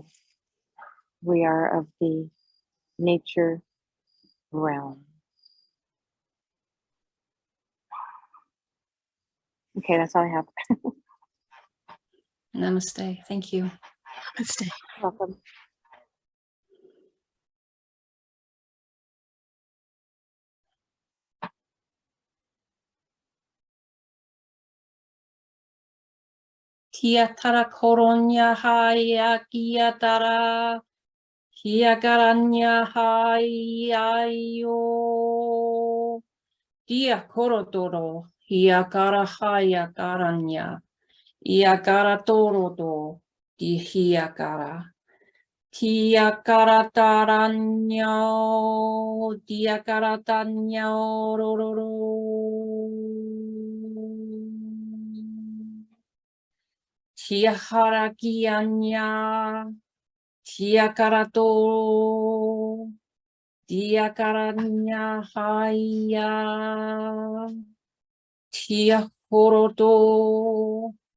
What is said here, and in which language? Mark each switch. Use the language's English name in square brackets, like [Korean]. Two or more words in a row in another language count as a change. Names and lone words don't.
[English] We are of the nature realm. Okay, that's all I have. Namaste. Thank you. Namaste. Welcome. Kia tara koronya haya kia tara. Kia garanya hayayo. Kia korodoro. Kia gara haya garanya. Ia gara torodo. Kia gara. Kia gara taranyo. Dia gara tanyo. Rororo. Tia harakianya, tia karato, tia karanya haya, tia horoto.